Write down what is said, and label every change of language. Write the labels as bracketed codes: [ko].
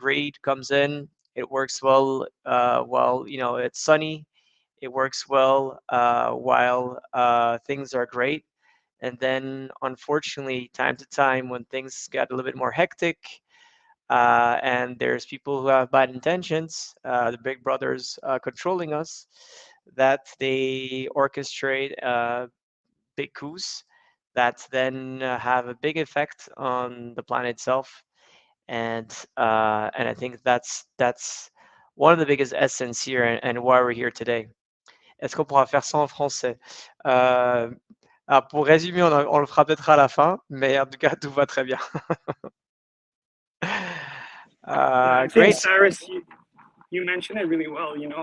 [en] Grade comes in, it works well while it's sunny, it works well while things are great, and then unfortunately, time to time, when things get a little bit more hectic, and there's people who have bad intentions, the big brothers controlling us, that they orchestrate big coups that then have a big effect on the planet itself. And I think that's one of the biggest essence here and why we're here today. [fr] Est-ce qu'on pourra faire ça en français? Alors pour résumer, on le fera peut-être à la fin, mais en tout cas, tout va très bien. [en] I think, Great. Cyrus, you mentioned it really well.